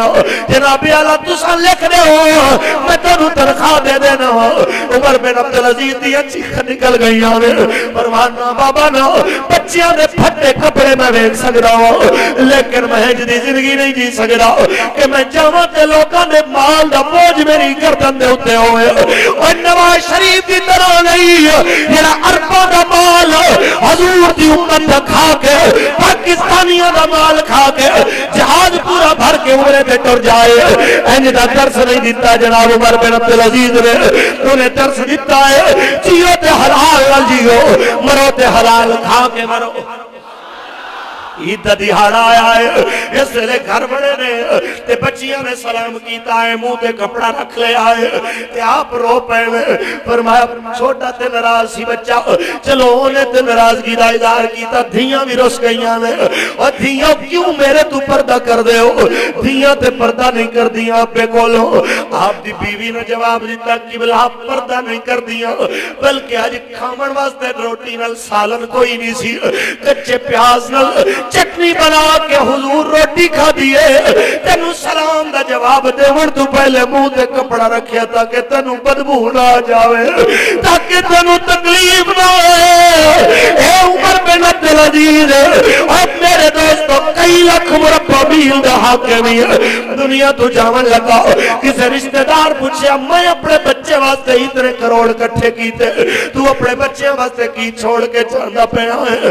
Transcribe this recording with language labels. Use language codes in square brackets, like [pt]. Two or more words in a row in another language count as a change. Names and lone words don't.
[pa] جناب اعلیٰ تساں لکھ دے ہو میں تانوں تنخواہ دے دینا۔ عمر بن عبدالعزیز دی چیخ نکل گئی آوے، فرمانا بابا نا بچیاں دے پھٹے کپڑے میں ویکھ سکدا ہوں لیکن میں دی زندگی نہیں جی سکدا کہ میں جاواں تے لوکاں دے مال دا بوجھ میری گردن دے اوتے ہوئے۔ او نواز شریف دی طرح نہیں جڑا ارباں دا مال حضور دی امت کھا کے، پاکستانیوں دا مال کھا کے جہاز پورا بھر کے عمرے تے ٹر جائے۔ انج دا درس نہیں دیتا جناب عمر بن عبدالعزیز نے، انہیں درس دیتا ہے جیو تے حلال نال جیو، مرو تے حلال کھا کے مرو۔ عید دا دہاڑا آیا ہے، اس لئے گھر بڑے نے تے بچیاں نے سلام کیتا ہے، منہ تے کپڑا رکھ لے آئے تے آپ رو پے فرمایا چھوٹا تے ناراض سی بچہ، چلو انہیں تے ناراضگی دا اظہار کیتا، دھیاں بھی رس گئیاں نے۔ اور دھیاں کیوں میرے تو پردہ کر دے ہو؟ دھیاں تے پردہ نہیں کر دیاں پہ کولو۔ آپ دی بیوی نے جواب دیتا قبلہ پردہ نہیں کر دیاں بلکہ آج کھامن واسطے روٹی نال سالن کوئی نہیں سی، کچے پیاز نال چٹنی بنا کے حضور روٹی کھا دیئے، تینوں سلام دا جواب دے ون تو پہلے منہ تے کپڑا رکھیا تاکہ تینوں بدبو نہ جاوے، تاکہ تینوں تکلیف نہ ہوئے۔ اے عمر بن عبدالعزیز اب میرے دوستو کئی لاکھ مربع میل دا حاکمی دنیا تو جاون لگا، کسے رشتہ دار پوچھیا میں اپنے بچے واسطے اتنے کروڑ کٹھے کیتے، تو اپنے بچے واسطے کی چھوڑ کے چاندہ پہ آئے؟